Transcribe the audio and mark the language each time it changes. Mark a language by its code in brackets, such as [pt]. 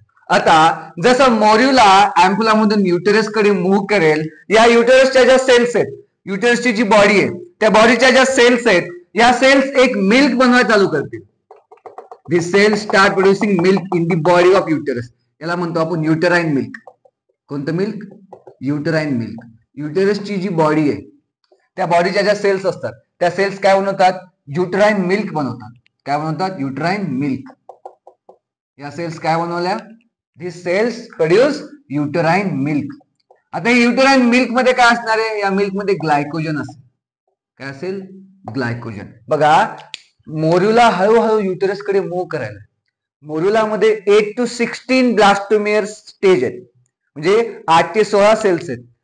[mr] आता जसं मोर्युला अँप्युला मधून युटेरस कडे मूव्ह करेल, या युटेरसच्या ज्या सेल्स आहेत, युटेरसची जी बॉडी आहे त्या बॉडीच्या ज्या सेल्स आहेत, या सेल्स एक मिल्क बनवायला चालू करतील. [en] This cells start producing milk in the body of uterus. [mr] याला म्हणतो आपण युटेराइन मिल्क. कोणतं मिल्क? Uterine milk. युटेरसची जी बॉडी आहे त्या बॉडीच्या ज्या सेल्स असतात त्या सेल्स काय बनवतात? युटेराइन मिल्क बनवतात. काय बनवतात? Uterine milk. या सेल्स काय बनवल्या? [en] This cells produce uterine milk. [mr] आता युटेराइन मिल्क मध्ये काय असणार आहे? या मिल्क मध्ये ग्लायकोजन असेल. काय असेल? ग्लायकोजन. बघा, मोर्युला हळूहळू युटेरस कडे मूव्ह करायला. मोर्युला मध्ये 8 to 16 ब्लास्टोमेअर स्टेज आहेत, म्हणजे 8 ते 16 सेल्स आहेत.